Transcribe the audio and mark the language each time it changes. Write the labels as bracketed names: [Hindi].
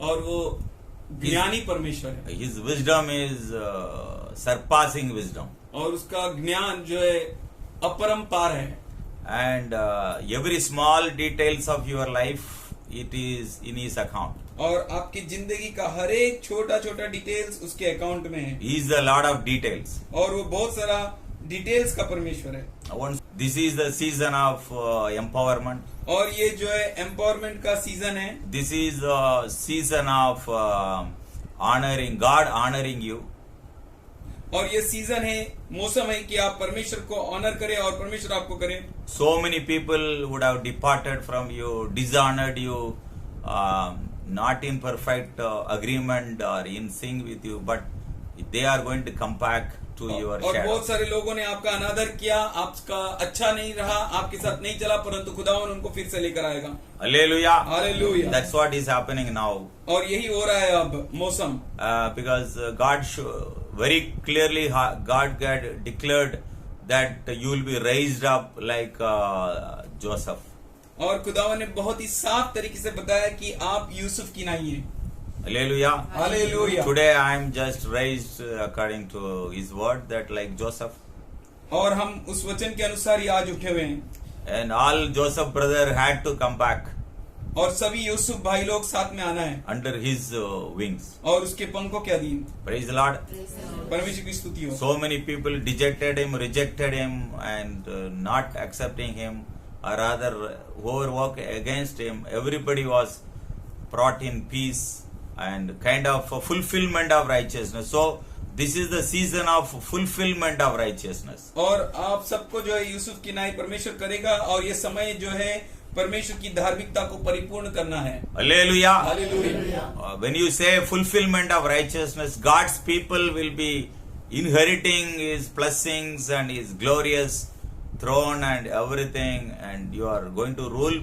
[Hindi] और वो ज्ञानी परमेश्वर है। [English] His wisdom is surpassing wisdom. [Hindi] और उसका ज्ञान जो है अपरंपार है। [English] And every small details of your life, it is in His account. [Hindi] और आपकी जिंदगी का हर एक छोटा छोटा डिटेल्स उसके अकाउंट में है। [English] He is the Lord of details. [Hindi] और वो बहुत सारा डिटेल्स का परमेश्वर है। [English] This is the season of empowerment. [Hindi] और ये जो है एम्पावरमेंट का सीजन है। [English] This is the season of honoring God, honoring you. [Hindi] और ये सीजन है, मौसम है कि आप परमेश्वर को ऑनर करें और परमेश्वर आपको करे। [English] So many people would have departed from you, dishonored you, not in perfect agreement or in sync with you, but they are going to come back to your [Hindi] और [English] shadow. [Hindi] बहुत सारे लोगों ने आपका अनादर किया, आपका अच्छा नहीं रहा, आपके साथ नहीं चला, परंतु खुदावन उनको फिर से लेकर आएगा। [English] Hallelujah. Hallelujah. That's what is happening now. [Hindi] और यही हो रहा है अब मौसम। [English] Because God very clearly, God had declared that you will be raised up like Joseph. [Hindi] और खुदावन ने बहुत ही साफ तरीके से बताया कि आप यूसुफ की नहीं है। [English] Hallelujah. Hallelujah. Today I am just raised according to His word that like Joseph. [Hindi] और हम उस वचन के अनुसार ही आज उठे हुए हैं। [English] And all Joseph brother had to come back [Hindi] और सभी यूसुफ भाई लोग साथ में आना है [English] under his wings. [Hindi] और उसके पंखों के अधीन। [English] Praise the Lord. [Hindi] परमेश्वर की स्तुति हो। [English] So many people dejected him, rejected him, and not accepting him, or rather whoever worked against him. Everybody was brought in peace and kind of a fulfillment of righteousness. So this is the season of fulfillment of righteousness. [Hindi] और आप सबको जो है यूसुफ की नाई परमेश्वर करेगा और ये समय जो है परमेश्वर की धार्मिकता को परिपूर्ण करना है। [English] Hallelujah. Hallelujah. When you say fulfillment of righteousness, God's people will be inheriting His blessings and His glorious throne and everything, and you are going to rule.